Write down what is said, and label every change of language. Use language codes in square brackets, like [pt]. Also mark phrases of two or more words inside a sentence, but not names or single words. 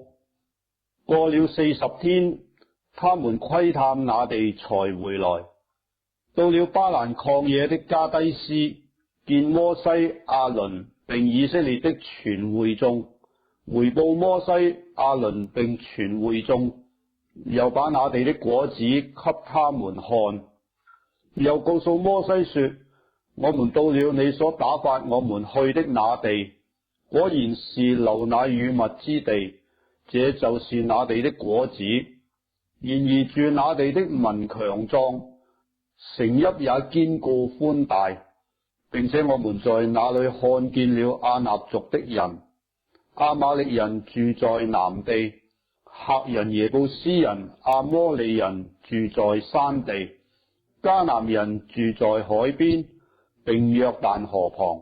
[zh] 過了40天，他們窺探那地才回來，到了巴蘭曠野的加低斯，見摩西、亞倫並以色列的全會眾，回報摩西、亞倫並全會眾，又把那地的果子給他們看，又告訴摩西說：我們到了你所打發我們去的那地，果然是流奶與蜜之地，這就是那地的果子。然而住那地的民強壯，城邑也堅固寬大，並且我們在那裏看見了亞納族的人、亞瑪力人住在南地，赫人、耶布斯人、亞摩利人住在山地，迦南人住在海邊，並約旦河旁。